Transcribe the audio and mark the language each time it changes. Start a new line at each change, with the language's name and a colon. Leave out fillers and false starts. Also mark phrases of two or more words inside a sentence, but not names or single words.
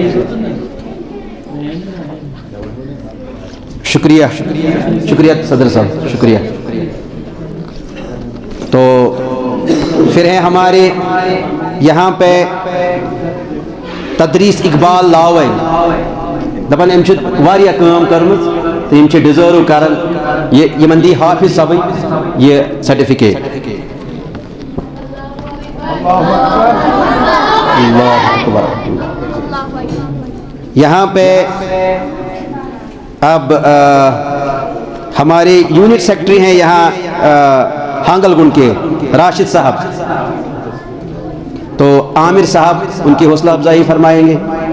Urdu: شکریہ شکریہ صدر صاحب, شکریہ. تو پھر ہیں ہمارے یہاں پہ تدریس اقبال لاوے,
Kashmiri: دپان ام واریاہ کام کرمز تو یم ڈیزرو کران, یمن دی حافظ صاحب یہ سرٹیفکیٹ.
Arabic: اللہ اکبر.
Urdu: یہاں پہ اب ہمارے یونٹ سیکٹری ہیں یہاں ہانگل گنڈ کے راشد صاحب, تو عامر صاحب ان کی حوصلہ افزائی فرمائیں گے.